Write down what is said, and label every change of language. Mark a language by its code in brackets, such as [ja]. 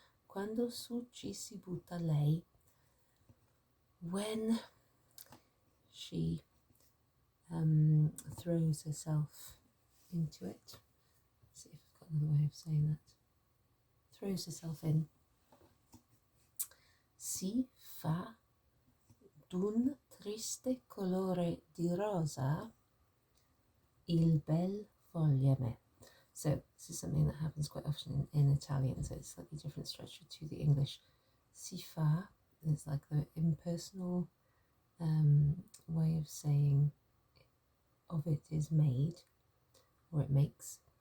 [it] Quando su ci si butta lei, [en] when she throws herself into it. Let's see if I've got another way of saying that. Throws herself in. [it] Si fa d'un triste colore di rosa il bel fogliame. [en] So this is something that happens quite often in Italian, so it's slightly different structure to the English. Si fa is like the impersonal way of saying of it is made, or it makes.